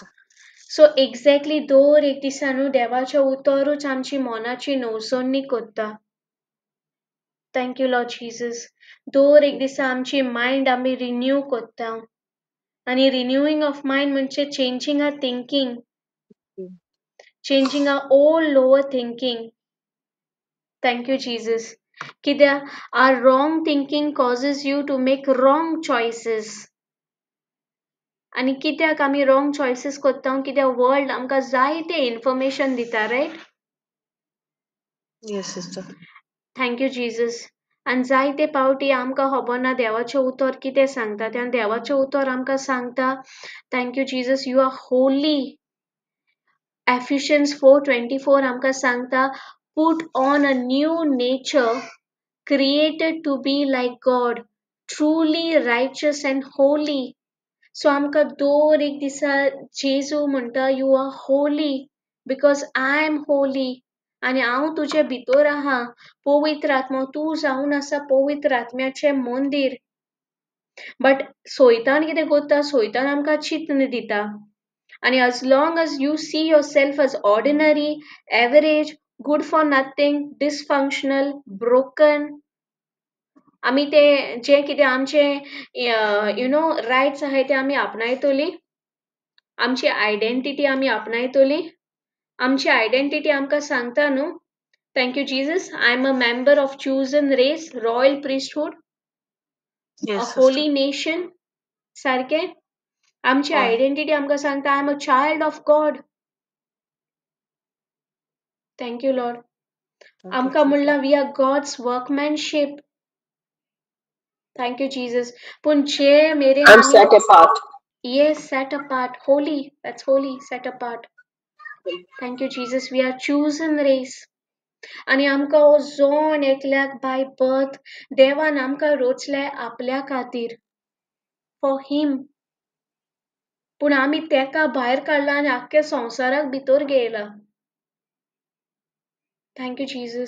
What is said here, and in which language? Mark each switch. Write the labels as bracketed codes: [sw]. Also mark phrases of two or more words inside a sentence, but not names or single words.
[en] so exactly [kok] दर एक दिसा न्हू देवाचें उतरूच आमची मोनाची नवसोडणी कोत्ता. [en] thank you Lord Jesus. [kok] दर एक दिसा आमची मायंड आमी रिन्यू कोत्ता. [en] आनी renewing of mind म्हणजे changing our thinking, changing our all lower thinking. Thank you, Jesus. Kidyaq our wrong thinking causes you to make wrong choices. [kok] आणि कित्याक आमी [en] wrong choices [kok] कोत्ता, कित्याक वर्ल्ड आमकां जायते इन्फॉर्मेशन दिता, रायट? [en] yes sister thank you Jesus. [kok] आनी जायते पावटी आमकां खबर ना देवाचें उतर कितें सांगता तें, आनी देवाचें उतर आमकां सांगता [en] thank you Jesus you are holy. [kok] Ephesians 4:24 आमकां सांगता [en] put on a new nature created to be like God, truly righteous and holy. [kok] So आमकां दर एक दिसा जेजू म्हणटा [en] you are holy because I am holy. [kok] आनी हांव तुजे भितर आहा, पवित्र आत्मा, तूं जावन आसा पवित्र आत्म्याचें मंदीर. बट सोयतान कितें कोत्ता, सोयतान आमकां चिंतन दिता. [en] And as long as you see yourself as ordinary, average, good for nothing, dysfunctional, broken, [kok] आमी ते जे कितें आमचे रायट्स आहाय ते आमी आपणायतली, आमची आयडेंटिटी आमी आपणायतली, आमची आयडेंटिटी आमकां सांगता न्हू [en] thank you Jesus I am a member of chosen race, royal priesthood, a yes sister holy nation. [kok] सारकें आमची हय आयडेंटिटी आमकां सांगता [en] I am a child of God. Thank you Lord. thank you [kok] आमकां जीसस [en] म्हणलां we are God's workmanship. thank you Jesus. [kok] पूण जे मेरेन [en] I'm [kok] आमी [en] set apart. yes set apart, holy, that's holy, set apart. Thank you Jesus, we are chosen race. [kok] आनी आमकां हो जोन एकल्याक [en] by birth [kok] देवान आमकां रोचल्या आपल्या खातीर, [en] for him. [kok] पूण आमी तेका भायर काडला आनी आख्ख्या संवसाराक भितर घेयला. [en] thank you Jesus.